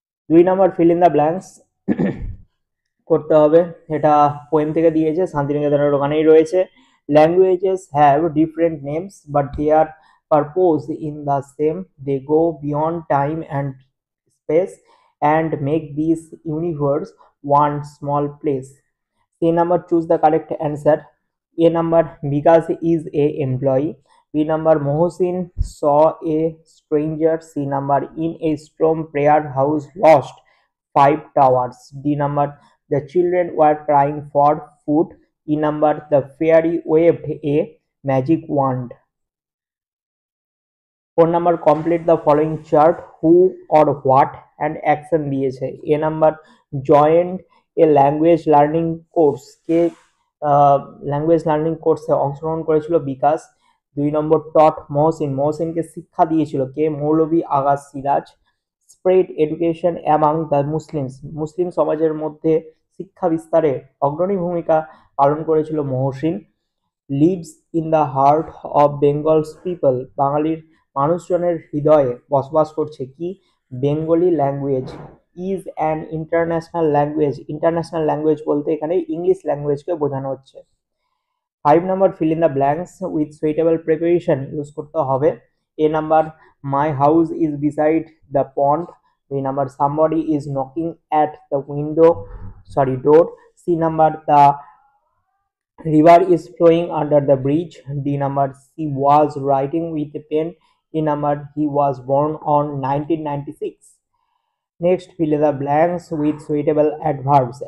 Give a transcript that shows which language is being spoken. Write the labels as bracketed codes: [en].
[bn] 2 number [en] fill in the blanks [bn] করতে হবে, এটা পোয়েম থেকে দিয়েছে, শান্তিনিকেতনের ওখানেই রয়েছে। [en] Languages have different names but they are purpose in the same. They go beyond time and space and make this universe one small place. C number choose the correct answer. A number Vikas is a employee. B number Mohsin saw a stranger. C number in a storm prayer house lost 5 towers. D number the children were crying for food. E number the fairy waved a magic wand. 4 number complete the following chart. Who or what and action দিয়েছে। A number joined a language learning course, [bn] K language learning কোর্সে অংশগ্রহণ করেছিল? বিকাশ। 2 নম্বর টট মহসিন, মহসিনকে শিক্ষা দিয়েছিল কে? মৌলভী আগা Siraj. [en] spread education among the Muslims, [bn] মুসলিম সমাজের মধ্যে শিক্ষা বিস্তারে অগ্রণী ভূমিকা পালন করেছিল Mohsin. [en] lives in the heart of Bengal's people, [bn] বাঙালির মানুষজনের হৃদয়ে বসবাস করছে কি? [en] Bengali language is an international language. [bn] International language বলতে এখানে ইংলিশ ল্যাঙ্গুয়েজকে বোঝানো হচ্ছে। [en] 5 number fill in the blanks with suitable preparation use [bn] করতে হবে। [en] A number my house is beside the pond. B number somebody is knocking at the door. C number the river is flowing under the bridge. D number he was writing with a pen. E number he was born on 1996. Next fill in the blanks with suitable adverbs.